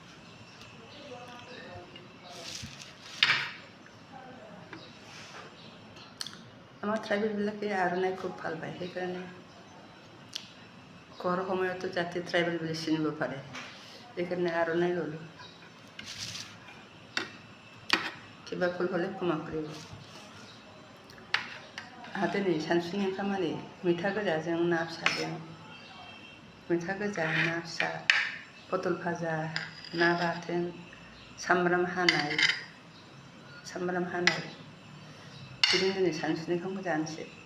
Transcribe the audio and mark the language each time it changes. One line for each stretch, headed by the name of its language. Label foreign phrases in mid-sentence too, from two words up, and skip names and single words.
Assamese: আমাৰ ট্ৰাইবেলবিলাকে আৰণাই খুব ভাল পায়, সেইকাৰণে খোৱাৰ সময়তো যাতে ট্ৰাইবেল বুলি চিনিব পাৰে, সেইকাৰণে আৰণাই ল'লোঁ। কিবা ভুল হ'লে ক্ষমা কৰিব।
Bodo: दिनै सानसुनि ओंखामानि मैथा गोजाजों ना फिसाजों, मैथा गोजा ना फिसा, पटल भाजा, ना बाथोन, सामब्राम हानाय बिदिनो दिनै सानसुनि ओंखामखौ जानोसै।